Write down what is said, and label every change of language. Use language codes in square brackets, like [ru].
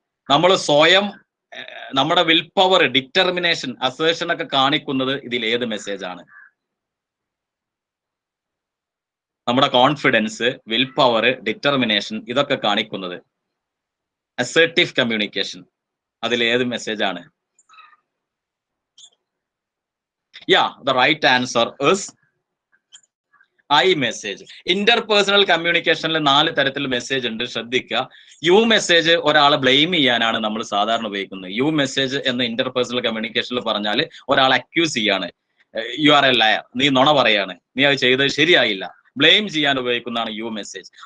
[ml] നമ്മൾ സ്വയം നമ്മുടെ വിൽ പവർ, ഡിറ്റർമിനേഷൻ, അസേർഷൻ ഒക്കെ കാണിക്കുന്നത് ഇതിൽ ഏത് മെസ്സേജ് ആണ്? നമ്മുടെ കോൺഫിഡൻസ്, വിൽ പവർ, ഡിറ്റർമിനേഷൻ ഇതൊക്കെ കാണിക്കുന്നത് അസേർട്ടീവ് കമ്മ്യൂണിക്കേഷൻ, അതിൽ ഏത് മെസ്സേജ് ആണ്? [en] Yeah, the right answer is I message. [ml] Inter personal കമ്മ്യൂണിക്കേഷനിൽ 4 തരത്തിൽ മെസ്സേജ് ഉണ്ട്, ശ്രദ്ധിക്കുക. യു മെസ്സേജ് ഒരാളെ ബ്ലെയിം ചെയ്യാനാണ് നമ്മൾ സാധാരണ ഉപയോഗിക്കുന്നത്. യു മെസ്സേജ് എന്ന ഇന്റർ പേഴ്സണൽ കമ്മ്യൂണിക്കേഷനിൽ പറഞ്ഞാൽ ഒരാളെ അക്യൂസ് ചെയ്യാണ്, [en] you are a liar, [ml] നീ നുണ പറയാണ്, നീ അത് ചെയ്തത് ശരിയായില്ല, ബ്ലെയിം ചെയ്യാൻ ഉപയോഗിക്കുന്നതാണ് യു മെസ്സേജ്.